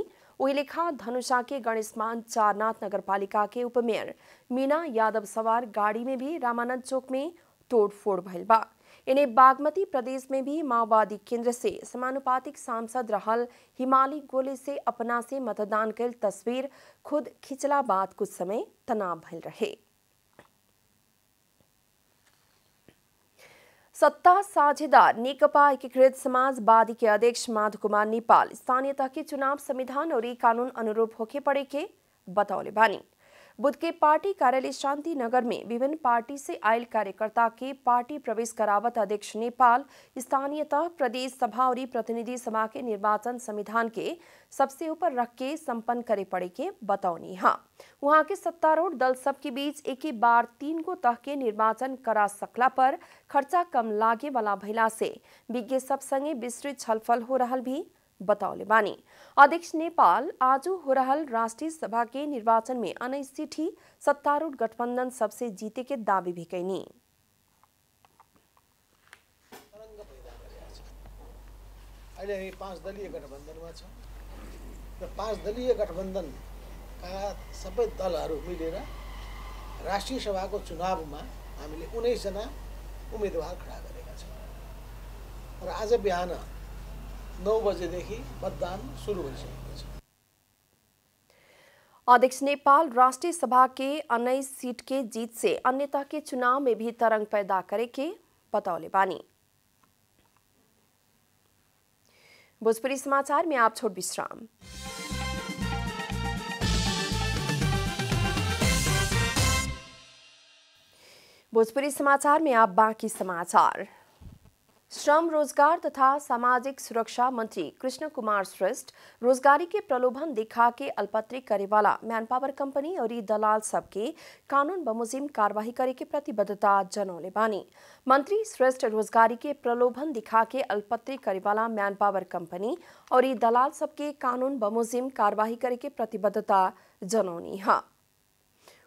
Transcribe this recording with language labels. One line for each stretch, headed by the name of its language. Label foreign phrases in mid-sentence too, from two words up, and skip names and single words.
Bhojpuri: वही लेखा धनुषा के गणेश मान चारनाथ नगरपालिका के उपमेयर मीना यादव सवार गाड़ी में भी रामानंद चौक में तोड़फोड़ भइल बा। इन्हें बागमती प्रदेश में भी माओवादी केंद्र से समानुपातिक सांसद रहल हिमाली गोले से अपना से मतदान कल तस्वीर खुद खिंचला बाद कुछ समय तनाव भइल रहे। सत्ता साझेदार नेकपा एकीकृत समाजवादी के अध्यक्ष माधव कुमार नेपाल स्थानीय तह के चुनाव संविधान और कानून अनुरूप होके पड़े के बतौले बानी। बुध के पार्टी कार्यालय शांति नगर में विभिन्न पार्टी से आयल कार्यकर्ता के पार्टी प्रवेश करावत अध्यक्ष नेपाल स्थानीयतः प्रदेश सभा और प्रतिनिधि सभा के निर्वाचन संविधान के सबसे ऊपर रख के संपन्न करे पड़े के बतौनी। वहां के सत्तारूढ़ दल सब के बीच एक ही बार 3 गो तह के निर्वाचन करा सकला पर खर्चा कम लागे वाला भइला से विज्ञ सब संगे विस्तृत छलफल हो रहल भी बतौले बानी। अध्यक्ष नेपाल आज हो रहल राष्ट्रीय सभा के निर्वाचन में 19 सीट ही सत्तारूढ़ गठबंधन सबसे जीते के दावी भी कैनी।
Nepali: अहिले 5 दलीय गठबन्धनमा छ र 5 दलीय गठबन्धनका सबै दलहरू मिलेर राष्ट्रिय सभाको चुनावमा हामीले 19 जना उम्मेदवार खडा गरेका छौँ र आज बिहान 9 बजेदेखि मतदान शुरू भइसकेको छ।
Bhojpuri: अध्यक्ष नेपाल राष्ट्रीय सभा के 19 सीट के जीत से अन्य तह के चुनाव में भी तरंग पैदा करे के बतौले बानी। भोजपुरी समाचार में आप छोड़ विश्राम। भोजपुरी समाचार में आप बाकी समाचार। श्रम रोजगार तथा सामाजिक सुरक्षा मंत्री कृष्ण कुमार श्रेष्ठ रोजगारी के प्रलोभन दिखा के अल्पत्री करे वाला
English: man power company
Bhojpuri: और दलाल सबके कानून बमुजिम कार्रवाई करे के प्रतिबद्धता जनौले बानी। मंत्री श्रेष्ठ रोजगारी के प्रलोभन दिखा के अल्पत्री करे वाला
English: man power company
Bhojpuri: और दलाल सबके कानून बमुजिम कार्रवाई करे के प्रतिबद्धता जनौनी।